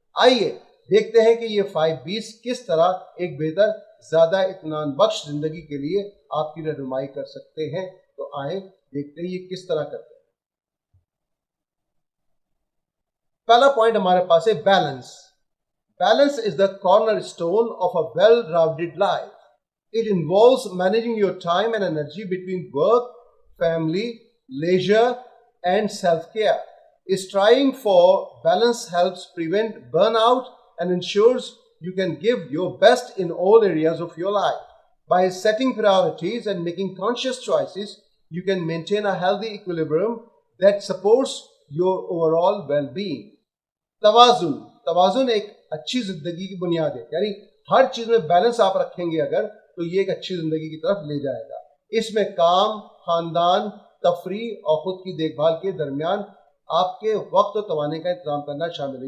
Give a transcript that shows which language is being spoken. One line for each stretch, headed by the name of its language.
Urdu: آئیے دیکھتے ہیں کہ یہ 5 بیز کس طرح ایک بہتر، زیادہ اطمینان بخش زندگی کے لیے آپ کی رہنمائی کر سکتے ہیں. تو آئیں دیکھتے ہیں یہ کس طرح کرتے ہیں. پہلا پوائنٹ ہمارے پاس ہے balance.
English: Balance is the corner stone of a well rounded life. It involves managing your time and energy between work, family, leisure, and self-care. Striving for balance helps prevent burnout and ensures you can give your best in all areas of your life. By setting priorities and making conscious choices, you can maintain a healthy equilibrium that supports your overall well-being.
Urdu: توازن ایک اچھی زندگی کی بنیاد ہے. یعنی ہر چیز میں بیلنس آپ رکھیں گے اگر تو یہ ایک اچھی زندگی کی طرف لے جائے گا. اس میں کام، خاندان، تفریح اور خود کی دیکھ بھال کے درمیان آپ کے وقت و توانائی کا انتظام کرنا شامل ہے.